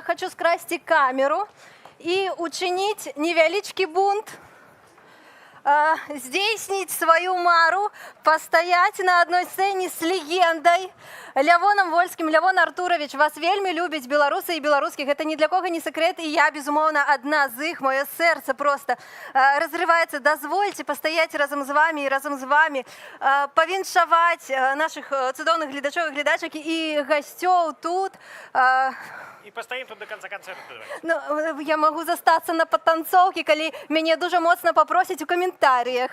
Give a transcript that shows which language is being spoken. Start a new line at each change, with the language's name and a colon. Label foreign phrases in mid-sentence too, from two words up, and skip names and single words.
Belarusian: Хочу скрасці камеру і учыніць невялічкі бунт. Здзейсніць сваю мару, пастаяць на адной сцэне з легендай Лявоном Вольскім. Лявон Артурович, вас вельмі любяць беларусы і беларускіх. Гэта ні для кого не секрет, і я, безумоўна, адна з іх. Маё сэрца просто разрываецца. Дазвольце пастаяць разам з вамі і разам з вамі, павіншаваць нашых цудоўных гледачоў і гледачак і гасцёў тут. І пастаім тут
Russian: до конца
Belarusian: канцэрту. Ну, я магу застацца на патанцоўкі, калі мяне дуже моцна папросяць у каментарыях.